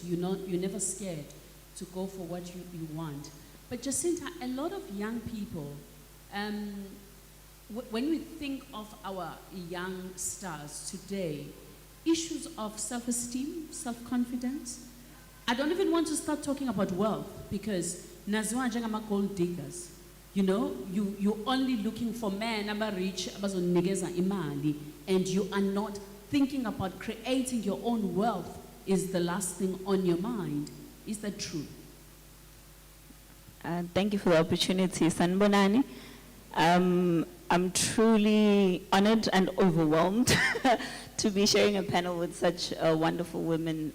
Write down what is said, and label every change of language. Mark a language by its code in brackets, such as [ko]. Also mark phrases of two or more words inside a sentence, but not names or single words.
[en] You're never scared to go for what you want. But Jacinta, a lot of young people, when we think of our young stars today, issues of self-esteem, self-confidence, I don't even want to start talking about wealth because [zu] naziwa njengama [en] gold diggers. You know, you're only looking for men rich [zu] abazonikeza imali, [en] and you are not thinking about creating your own wealth is the last thing on your mind. Is that true? Thank you for the opportunity, Sanbonani. I'm truly honored and overwhelmed to be sharing a panel with such wonderful women.